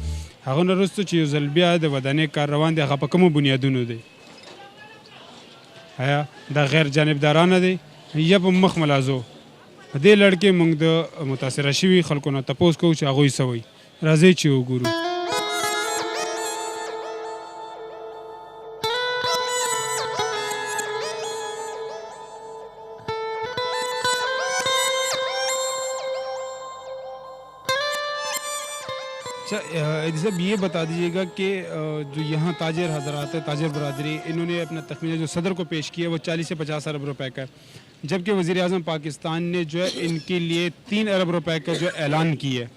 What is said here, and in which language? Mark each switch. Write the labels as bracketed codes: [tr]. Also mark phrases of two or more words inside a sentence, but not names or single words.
[ps] هغه نه وروسته چې یو ځل بیا د ودانۍ کار روان دی هغه په کومو بنیادونو دی؟ آیا دا غیر جانبدارانه دی یا په مخ ملازو؟ په دې لړ کې موږ د متاثره شوي خلکو نه تپوس کوو چې هغوی څه وایي. راځئ چې وګورو. [ur] اچھا صاحب یہ بتا دیجیےگا کہ جو یہاں تاجر حضرات ہے، تاجر برادری، انہوں نے اپنا تخمینہ جو صدر کو پیش کیا وہ 40 سے 50 ارب روپے کا ہے، جبکہ وزیر اعظم پاکستان نے جو ہے ان کے لیے 3 ارب روپے کا جو اعلان کیا ہے.